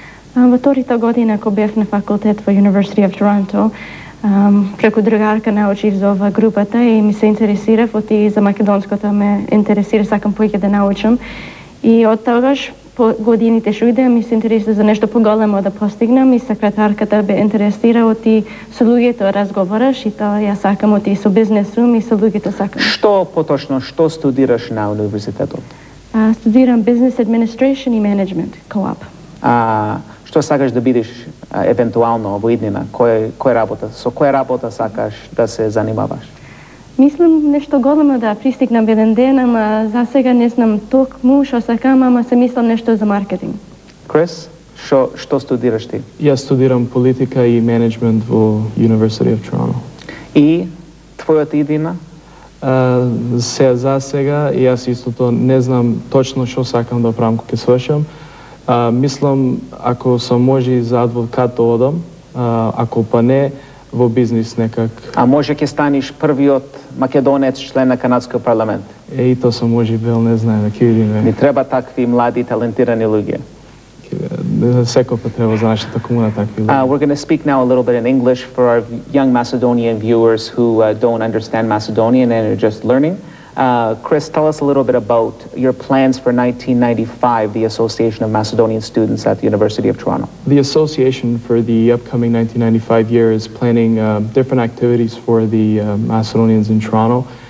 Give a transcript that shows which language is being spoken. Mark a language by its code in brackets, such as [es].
[mk] Во втората година, кога бев на факултет во University of Toronto, преку другарка научив за ова групата и ми се интересирав, оти за македонското ме интересира, сакам поиќе да научам. И од тогаш, по годините што идеа, ми се интересира за нешто поголемо да постигнам и секретарката бе интересира оти со луѓето разговараш и тоа ја сакам оти со бизнесум и со луѓето сакам. Што поточно, што студираш на универзитетот? Студирам Business Administration и Management, co-op. Што сакаш да бидеш евентуално во иднина? Со која работа сакаш да се занимаваш? Мислам нешто големо да пристигнам еден ден, ама за сега не знам токму што сакам, ама се мислам нешто за маркетинг. Крис, што студираш ти? Јас студирам политика и менеджмент во University of Toronto. И твојата иднина? За сега, јас истото не знам точно што сакам да правам кога ќе свршам. Мислам, ако сам може за адвокат да одам, ако па не, во бизнис некак. А може ќе станеш првиот македонец член на канадскиот парламент? И то се може, Бил, не знае, ќе видиме. Ни треба такви млади, талентирани луѓе. Секој пат треба за нашата комуна такви луѓе. [en] We're going to speak now a little bit in English for our young Macedonian viewers who don't understand Macedonian and are just learning. Chris, tell us a little bit about your plans for 1995, the Association of Macedonian Students at the University of Toronto. The association for the upcoming 1995 year is planning different activities for the Macedonians in Toronto.